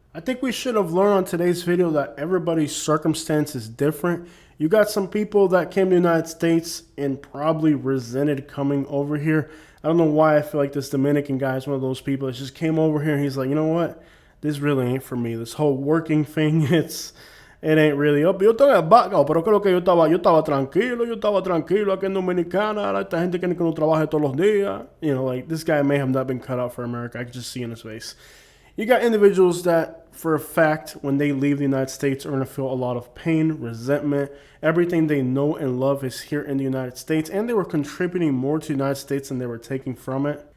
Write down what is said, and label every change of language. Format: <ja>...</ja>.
<en>I think we should have learned on today's video that everybody's circumstance is different. You got some people that came to the United States and probably resented coming over here. I don't know why I feel like this Dominican guy is one of those people that just came over here and he's like, you know what? This really ain't for me. This whole working thing, it ain't really up.</en> <es>Yo estaba vago, pero creo que yo estaba tranquilo aquí en Dominicana. Ahora esta gente quiere que uno trabaje todos los días.</es> <en>You know, like this guy may have not been cut out for America. I can just see in his face. You got individuals that, for a fact, when they leave the United States, are going to feel a lot of pain, resentment. Everything they know and love is here in the United States, and they were contributing more to the United States than they were taking from it.</en>